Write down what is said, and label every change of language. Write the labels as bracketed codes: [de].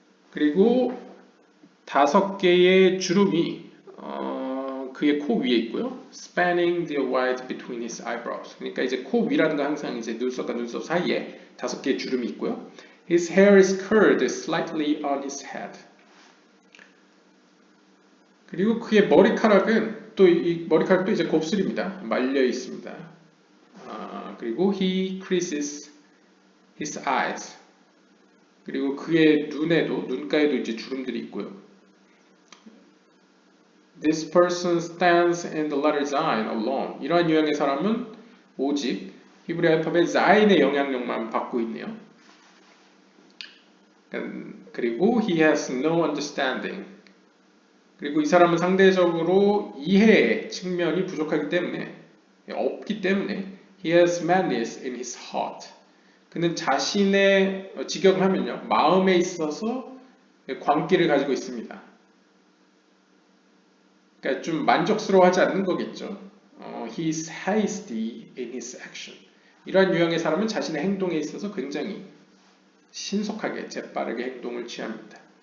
[ko] 그리고 5개의 주름이 그의 코 위에 있고요. [en] Spanning the white between his eyebrows. [ko] 그러니까 이제 코 위라는 건 항상 이제 눈썹과 눈썹 사이에 5개의 주름이 있고요. [en] His hair is curled slightly on his head. [ko] 그리고 그의 머리카락은 또 이 머리카락도 이제 곱슬입니다. 말려 있습니다. 그리고 [en] he creases his eyes. [ko] 그리고 그의 눈가에도 이제 주름들이 있고요. [en] This person stands in the letter Zayin alone. [ko] 이러한 유형의 사람은 오직 히브리 알파벳 Zayin의 영향력만 받고 있네요. 그리고 [en] he has no understanding. [ko] 그리고 이 사람은 상대적으로 이해의 측면이 부족하기 때문에 없기 때문에 [en] he has madness in his heart. [ko] 그는 자신의 직역을 하면요 마음에 있어서 광기를 가지고 있습니다. 그러니까 좀 만족스러워하지 않는 거겠죠. [en] He is hasty in his action. [ko] 이러한 유형의 사람은 자신의 행동에 있어서 굉장히 신속하게 재빠르게 행동을 취합니다.